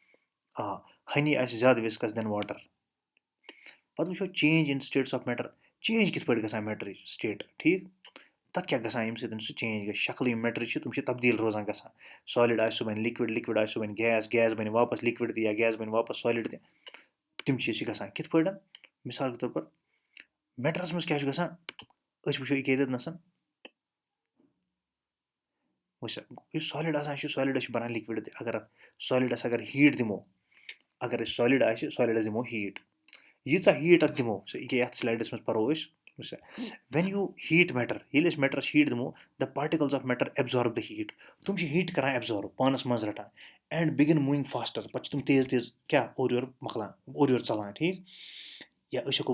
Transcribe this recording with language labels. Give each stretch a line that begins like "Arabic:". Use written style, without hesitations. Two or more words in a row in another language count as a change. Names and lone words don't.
Kashmiri: ہنی آسہِ زیادٕ وِسکَس
English: than water
Kashmiri: پَتہٕ وٕچھو
English: change in states of matter change
Kashmiri: کِتھ پٲٹھۍ گژھان میٹرٕچ سٹیٹ ٹھیٖک تَتھ کیٛاہ گژھان ییٚمہِ سۭتۍ سُہ چینٛج گژھِ شکلہٕ یِم میٹرٕچ چھِ تِم چھِ تبدیٖل روزان گژھان سالِڈ آسہِ سُہ بَنہِ لِکوِڈ آسہِ سُہ بَنہِ گیس بَنہِ واپَس لِکوِڈ تہِ یا گیس بَنہِ واپَس سالِڈ تہِ تِم چیٖز چھِ گژھان کِتھ پٲٹھۍ
Urdu: مِثال کے طور پر
Kashmiri: میٹرَس منٛز کیٛاہ چھُ گژھان أسۍ وٕچھو یہِ کیٚتٮ۪تھ وٕچھ یُس سالِڈ آسان چھُ سالِڈَس چھُ بَنان لِکوِڈ تہِ اگر اَتھ سالِڈَس اگر ہیٖٹ دِمو اگر أسۍ سالِڈ آسہِ سالِڈَس دِمو ہیٖٹ ییٖژاہ ہیٖٹ اَتھ دِمو سُہ ییٚکیٛاہ یَتھ سٕلایڈَس منٛز پَرو أسۍ وٕچھ
English: when you heat matter
Kashmiri: ییٚلہِ أسۍ میٹرَس ہیٖٹ دِمو
English: the particles of matter absorb the heat
Kashmiri: تِم چھِ ہیٖٹ کَران ایبزارٕب پانَس منٛز رَٹان
English: and begin moving faster
Kashmiri: پَتہٕ چھِ تِم تیز کیٛاہ اورٕ یورٕ مۄکلان اورٕ یورٕ ژَلان ٹھیٖک یا أسۍ ہٮ۪کو